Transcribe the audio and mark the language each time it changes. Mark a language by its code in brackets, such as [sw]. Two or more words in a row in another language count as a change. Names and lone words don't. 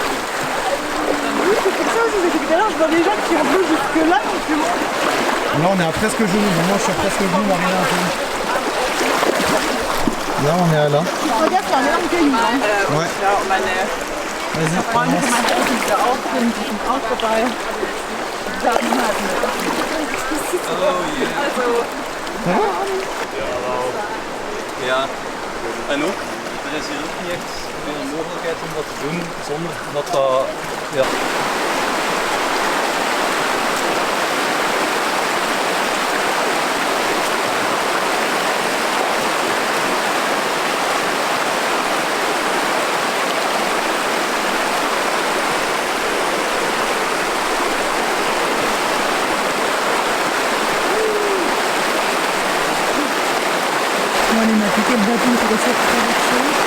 [fr] Oui, c'est pour ça aussi, c'est que tout à l'heure, je vois des gens qui ont l'eau jusque là, donc tu vois. Là on est à presque genou, moi je suis à presque genou, Marina un peu. Là, on est à là. Regarde, c'est un énorme caillou. Ouais. Vas-y, commence. [nl] Ja, en ook, er is hier ook niet echt veel mogelijkheid om dat te doen zonder dat dat... Ja. [fr] On va aller mettre quel bâton pour essayer de traverser.